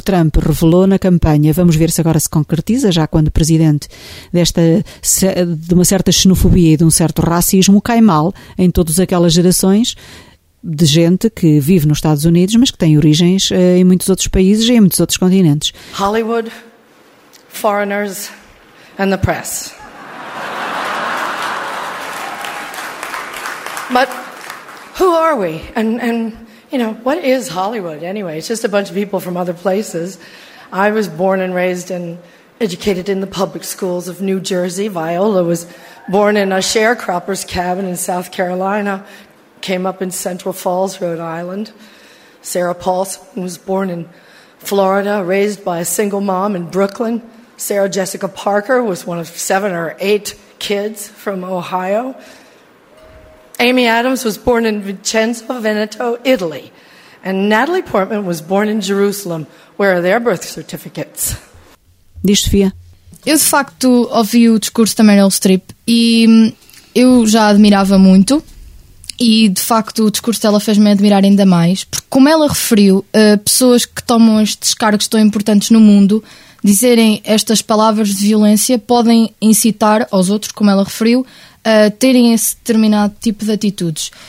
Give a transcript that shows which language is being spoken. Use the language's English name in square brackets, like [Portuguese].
[Portuguese] Trump revelou na campanha, vamos ver se agora se concretiza, já quando presidente de uma certa xenofobia e de um certo racismo, cai mal em todas aquelas gerações de gente que vive nos Estados Unidos, mas que tem origens em muitos outros países e em muitos outros continentes. [English] Hollywood, foreigners and the press. But who are we? And you know, what is Hollywood anyway? It's just a bunch of people from other places. I was born and raised and educated in the public schools of New Jersey. Viola was born in a sharecropper's cabin in South Carolina, came up in Central Falls, Rhode Island. Sarah Paulson was born in Florida, raised by a single mom in Brooklyn. Sarah Jessica Parker was one of seven or eight kids from Ohio. Amy Adams was born in Vicenza, Veneto, Italy. And Natalie Portman was born in Jerusalem. Where are their birth certificates? [Portuguese] Diz Sofia. Eu, de facto, ouvi o discurso da Meryl Streep e eu já a admirava muito. E, de facto, o discurso dela fez-me admirar ainda mais. Porque, como ela referiu, pessoas que tomam estes cargos tão importantes no mundo dizerem estas palavras de violência podem incitar aos outros, como ela referiu, a terem esse determinado tipo de atitudes.